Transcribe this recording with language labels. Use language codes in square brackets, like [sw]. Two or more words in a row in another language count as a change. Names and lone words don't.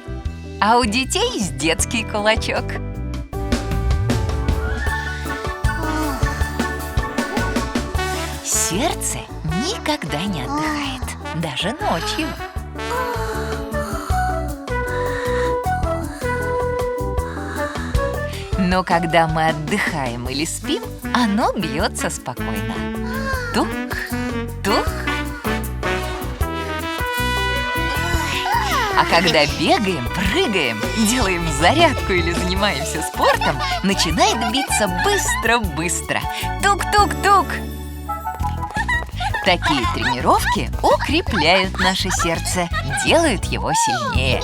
[ru] А у детей с детский кулачок. Сердце никогда не отдыхает, даже ночью. Но когда мы отдыхаем или спим, оно бьется спокойно. Тук, тук. А когда бегаем, прыгаем, делаем зарядку или занимаемся спортом, начинает биться быстро-быстро. Тук-тук-тук. Такие тренировки укрепляют наше сердце, делают его сильнее.